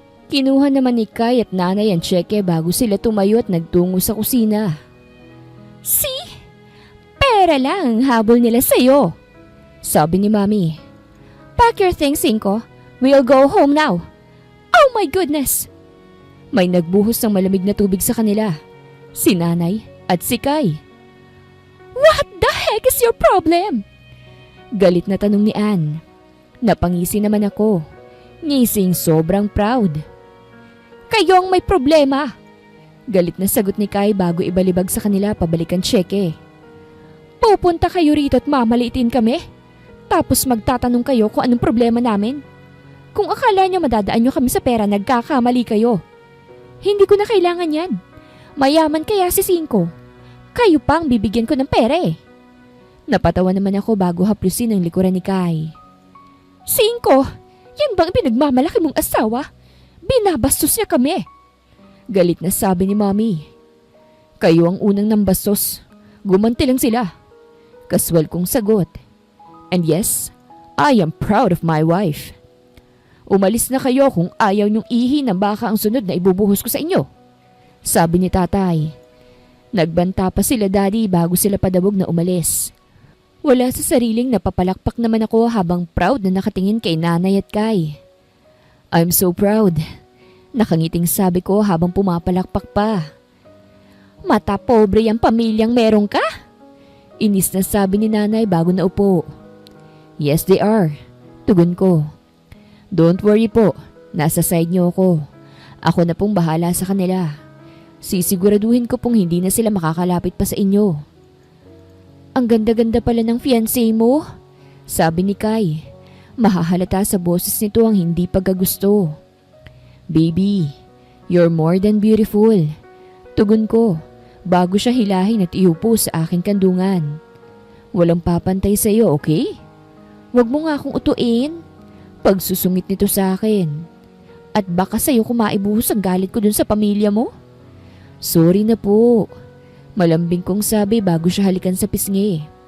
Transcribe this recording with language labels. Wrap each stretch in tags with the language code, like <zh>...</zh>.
<tl>Kinuha naman ni Kai at Nanay ang tseke bago sila tumayo at nagtungo sa kusina.</tl> <en>See?</en> <tl>Pera lang ang habol nila sa'yo, sabi ni Mommy.</tl> <en>Pack your things, Cinco. We'll go home now. Oh my goodness!</en> <tl>May nagbuhos ng malamig na tubig sa kanila. Si Nanay at si Kai.</tl> <en>What the heck is your problem?</en> <tl>Galit na tanong ni Ann. Napangisi naman ako. Ngising sobrang proud. Kayo ang may problema. Galit na sagot ni Kai bago ibalibag sa kanila pabalikan tseke. Pupunta kayo rito at mamaliitin kami? Tapos magtatanong kayo kung anong problema namin? Kung akala nyo madadaan nyo kami sa pera, nagkakamali kayo. Hindi ko na kailangan yan. Mayaman kaya si Cinco. Kayo pa ang bibigyan ko ng pera eh. Napatawa naman ako bago haplusin ang likuran ni Kai. Cinco, yan bang pinagmamalaki mong asawa? Binabastos niya kami. Galit na sabi ni Mommy. Kayo ang unang nambastos. Gumanti lang sila. Kaswal kong sagot.</tl> <en>And yes, I am proud of my wife.</en> <tl>Umalis na kayo kung ayaw niyong ihi ng baka ang sunod na ibubuhos ko sa inyo, sabi ni Tatay. Nagbanta pa sila Daddy bago sila padabog na umalis. Wala sa sariling napapalakpak naman ako habang proud na nakatingin kay Nanay at Kai.</tl> <en>I'm so proud.</en> <tl>Nakangiting sabi ko habang pumapalakpak pa. Mata pobre yung pamilyang meron ka? Inis na sabi ni Nanay bago naupo.</tl> <en>Yes, they are.</en> <tl>Tugon ko.</tl> <en>Don't worry</en> <tl>po. Nasa side niyo ako. Ako na pong bahala sa kanila. Sisiguraduhin ko pong hindi na sila makakalapit pa sa inyo. Ang ganda-ganda pala ng fiancé mo, sabi ni Kai. Mahahalata sa boses nito ang hindi pagkagusto.</tl> <en>Baby, you're more than beautiful.</en> <tl>Tugon ko, bago siya hilahin at iupo sa aking kandungan. Walang papantay sa iyo, okay? Huwag mo nga akong utuin. Pagsusungit nito sa akin. At baka sa'yo ko maibuhos ang galit ko dun sa pamilya mo? Sorry na po. Malambing kong sabi bago siya halikan sa pisngi.</tl>